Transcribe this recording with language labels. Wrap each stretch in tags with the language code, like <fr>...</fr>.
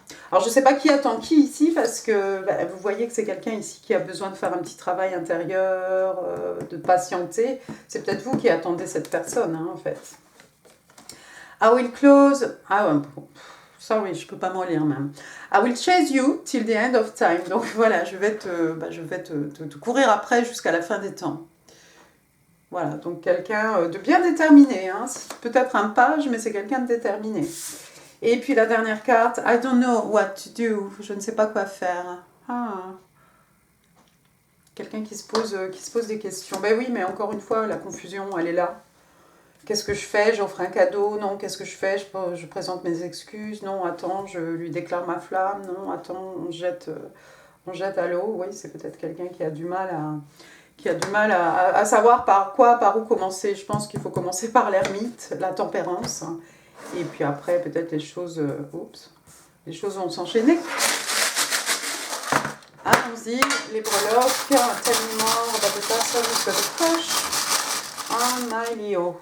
<fr>Alors, je ne sais pas qui attend qui ici, parce que vous voyez que c'est quelqu'un ici qui a besoin de faire un petit travail intérieur, de patienter. C'est peut-être vous qui attendez cette personne, hein, en fait.</fr> <en>I will close...</en> <fr>Sorry, je ne peux pas m'en lire même.</fr> <en>I will chase you till the end of time.</en> <fr>Donc voilà, je vais te courir après jusqu'à la fin des temps. Voilà, donc quelqu'un de bien déterminé. Hein. Peut-être un page, mais c'est quelqu'un de déterminé. Et puis la dernière carte,</fr> <en>I don't know what to do.</en> <fr>Je ne sais pas quoi faire. Quelqu'un qui se pose des questions. Ben oui, mais encore une fois, la confusion, elle est là. Qu'est-ce que je fais? J'offre un cadeau? Non. Qu'est-ce que je fais? Je présente mes excuses? Non. Attends, je lui déclare ma flamme? Non. Attends, on jette à l'eau? Oui, c'est peut-être quelqu'un qui a du mal à savoir par où commencer. Je pense qu'il faut commencer par l'ermite, la tempérance. Et puis après, peut-être les choses... Les choses vont s'enchaîner. Allons-y, les breloques,</fr> <en>tell me more about the person who's got a crush on my Leo.</en>